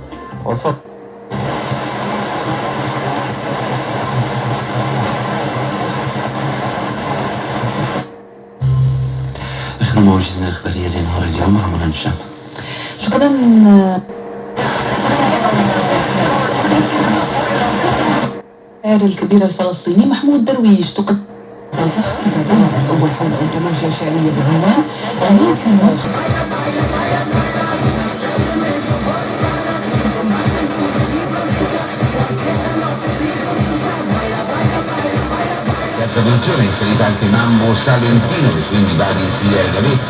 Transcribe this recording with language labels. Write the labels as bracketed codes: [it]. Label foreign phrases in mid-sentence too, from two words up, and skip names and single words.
[ar] آخر المواجزين الإخبارية لنهار اليوم مع منى هشام. شكرا. الشاعر الكبير الفلسطيني محمود درويش تقدم أول حلقة أنتولوجيا شعرية بعنوان [it] Terza posizione inserita anche Mambo Salentino, che quindi va ad insidiare Gavetta.